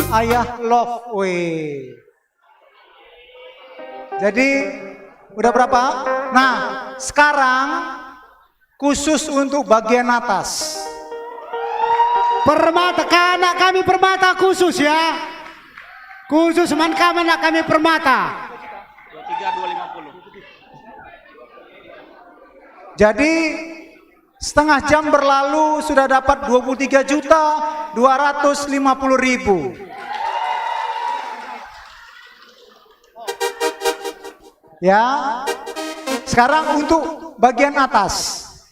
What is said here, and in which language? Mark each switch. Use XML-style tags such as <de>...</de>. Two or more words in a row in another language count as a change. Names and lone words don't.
<id>Ayah Love Way. Jadi udah berapa? Nah, sekarang khusus untuk bagian atas. Permata, anak kami Permata khusus ya.</id> <btx>Khusus mankam anak kami Permata.</btx> <id>23 250. Jadi setengah jam berlalu sudah dapat 23.250.000. Ya. Sekarang untuk bagian atas.</id>